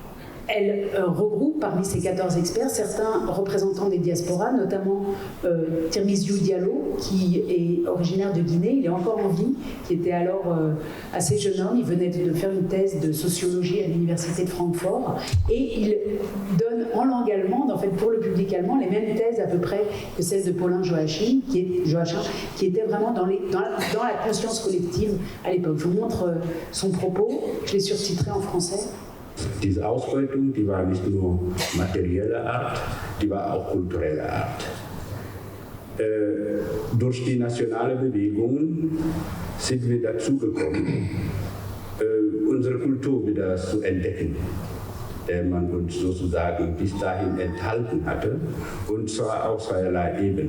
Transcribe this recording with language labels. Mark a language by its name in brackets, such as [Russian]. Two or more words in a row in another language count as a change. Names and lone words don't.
[French] Et Elle regroupe parmi ces 14 experts certains représentants des diasporas, notamment Tirmiziou Diallo, qui est originaire de Guinée, il est encore en vie, qui était alors assez jeune homme, il venait de faire une thèse de sociologie à l'université de Francfort, et il donne en langue allemande, en fait pour le public allemand, les mêmes thèses à peu près que celles de Paulin Joachim, qui était vraiment dans la conscience collective à l'époque. Je vous montre son propos, je l'ai surtitré en français. [German] Diese Ausbeutung, die war nicht nur materieller Art, die war auch kultureller Art. Durch die nationale Bewegungen sind wir dazu gekommen, unsere Kultur wieder zu entdecken, der man uns sozusagen bis dahin enthalten hatte, und zwar auf zweierlei Ebene.